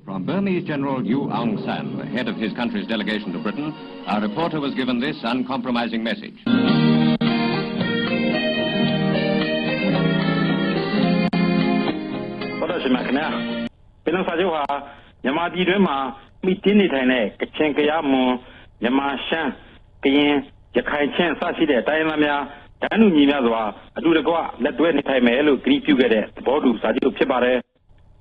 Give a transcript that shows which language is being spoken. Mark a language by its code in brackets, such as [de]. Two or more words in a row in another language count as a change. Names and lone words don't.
[en] Burmese General U Aung San, head of his country's delegation to Britain, our reporter was given this uncompromising message. [my] ပင်လုံစာချုပ်ဟာမြန်မာပြည်တွင်းမှာမိတင်းနေထိုင်တဲ့ကချင်ကယားမွန်မြန်မာရှမ်းကရင်ရခိုင်ချင်းစရှိတဲ့တိုင်းရင်းသားများတန်းတူညီမျှစွာအတူတကွလက်တွဲနေထိုင်မယ်လို့ကတိပြုခဲ့တဲ့သဘောတူစာချုပ်ဖြစ်ပါတယ်။